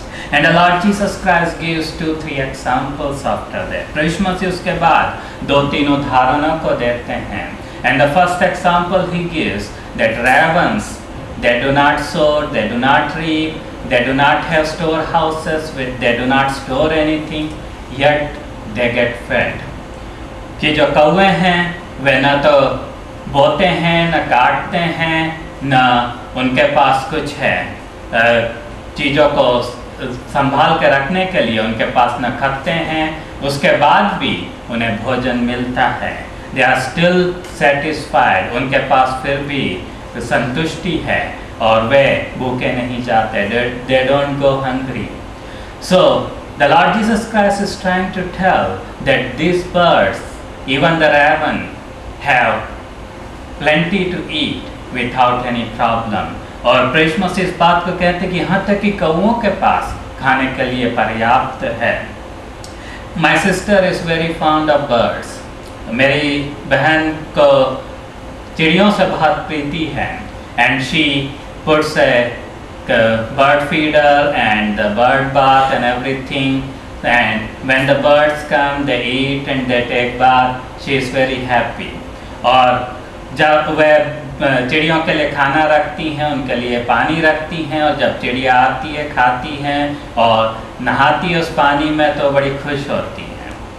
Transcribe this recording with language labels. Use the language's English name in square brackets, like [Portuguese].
[English] And the Lord Jesus Christ gives 2-3 examples after that. [Hindi] प्रभु यीशु मसीह उसके बाद 2-3 उदाहरणों को देते हैं. [English] And the first example he gives, that ravens, they do not sow, they do not reap, they do not have storehouses, they do not store anything, yet they get fed. [Hindi] कि जो कौवे हैं वे न तो बोते हैं, न काटते हैं, न उनके पास कुछ है चीज़ों को संभाल के रखने के लिए उनके पास न खपते हैं, उसके बाद भी उन्हें भोजन मिलता है. [English] They are still satisfied, [Hindi] उनके पास फिर भी संतुष्टि है और वे भूखे नहीं जाते. [English] They don't go hungry. So the Lord Jesus Christ is trying to tell that these birds, even the raven, have plenty to eat without any problem. [Hindi] और प्रभु यीशु मसीह इस बात को कहते हैं कि यहाँ तक कि कौवों के पास खाने के लिए पर्याप्त है. [English] My sister is very fond of birds. [Hindi] मेरी बहन को चिड़ियों से बहुत प्रीति है. [English] And she puts a bird feeder and the bird bath and everything. And when the birds come, they eat and they take bath. She is very happy. [Hindi] और जब वे चिड़ियों के लिए खाना रखती हैं, उनके लिए पानी रखती हैं, और जब चिड़िया आती है, खाती हैं और नहाती है उस पानी में, तो बड़ी खुश होती हैं.